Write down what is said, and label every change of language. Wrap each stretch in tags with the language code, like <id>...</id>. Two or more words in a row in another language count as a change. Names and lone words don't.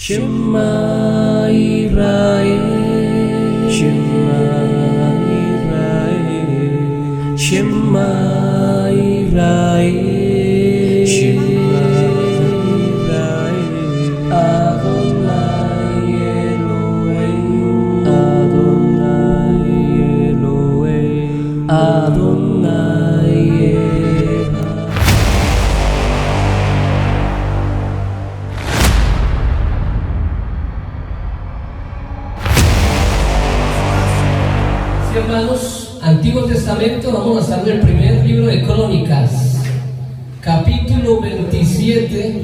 <he>שמע ישראל, שמע ישראל, שמע ישראל, שמע ישראל, אדוני אלוהים, אדוני אלוהים, אדוני אחד.</he> <es>Hermanos, Antiguo Testamento, vamos a estar en el primer libro de Crónicas, capítulo 27.</es>